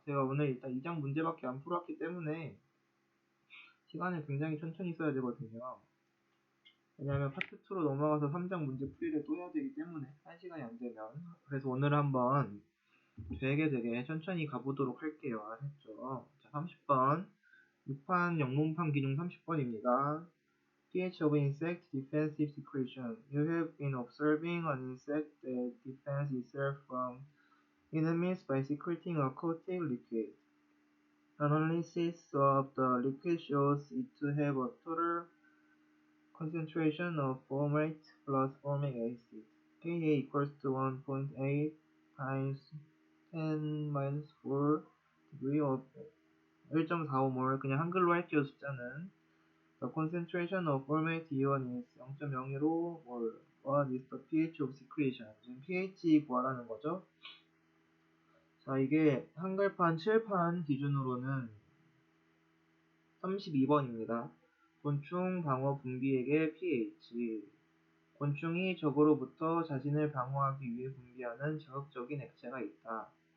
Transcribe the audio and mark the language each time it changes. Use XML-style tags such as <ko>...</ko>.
<ko>제가 오늘 일단 2장 문제밖에 안 풀었기 때문에 시간을 굉장히 천천히 써야 되거든요. 왜냐면 파트 2로 넘어가서 3장 문제 풀이를 또 해야 되기 때문에 1시간이 안 되면. 그래서 오늘 한번 되게 천천히 가보도록 할게요. 아셨죠? 자, 30번 6판 영문판 기준 30번입니다.</ko> <en>pH of insect defensive secretion. You have been observing an insect that defends itself from enemies by secreting a coating liquid. Analysis of the liquid shows it to have a total concentration of formate plus formic acid. Ka equals to 1.8 times 10-4 degree of 1.45몰.</en> <ko>그냥 한글로 할게요. 숫자는.</ko> <en>The concentration of formate ion is 0.015몰. What is the pH of secretion?</en> <ko>지금 pH 구하라는 거죠. 자, 이게 한글판 7판 기준으로는 32번입니다. 곤충 방어 분비액의 pH. 곤충이 적으로부터 자신을 방어하기 위해 분비하는 자극적인 액체가 있다.</ko>